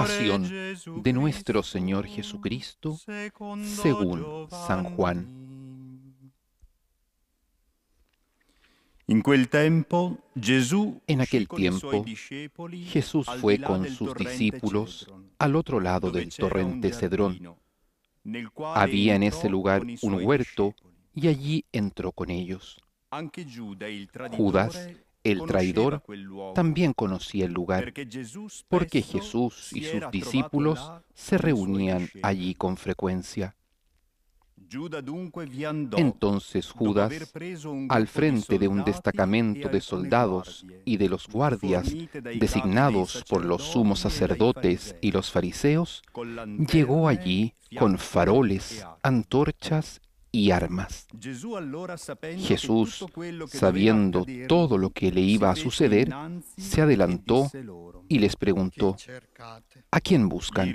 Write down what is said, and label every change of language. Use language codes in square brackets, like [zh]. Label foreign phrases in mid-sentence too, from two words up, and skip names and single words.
[es] Pasión [it] Gesù [es] de nuestro Señor Jesucristo, según San Juan. [it] In quel tempo Gesù [es] En [it] uscì [es] aquel [it] con i suoi [es] tiempo, [it] discepoli [es] Jesús [it] al [es] fue [it] di là [es] con [it] del [es] sus [it] torrente [es] discípulos [it] Cedron, [es] al otro lado [it] dove [es] del [it] c'era un [es] torrente Cedrón. [it] giardino, nel quale [es] Había en [it] entrò [es] ese lugar [it] con i [es] un [it] suoi [es] huerto [it] discepoli. [es] y allí entró con ellos. [it] Anche Giuda, il [es] Judas, [it] traditore, [es] el [it] conosceva [es] traidor, [it] quel luogo, [es] también conocía el lugar, [it] perché Gesù [es] porque [it] spesso [es] Jesús y [it] si [es] sus [it] era trovato [es] discípulos [it] là [es] se [it] con i suoi [es] reunían [it] discepoli. [es] allí con frecuencia. [it] Giuda dunque vi andò, [es] Entonces [it] dopo [es] Judas, [it] aver preso un [es] al [it] gruppo di [es] frente de un [it] soldati [es] destacamento [it] e [es] de [it] alcune [es] soldados [it] guardie, [es] y de los guardias [it] fornite dai capi dei [es] designados por los sumos sacerdotes y los fariseos, llegó allí con faroles, antorchas y armas. Jesús, Jesús, sabiendo todo lo que le iba a suceder, se adelantó y les preguntó, ¿a quién buscan?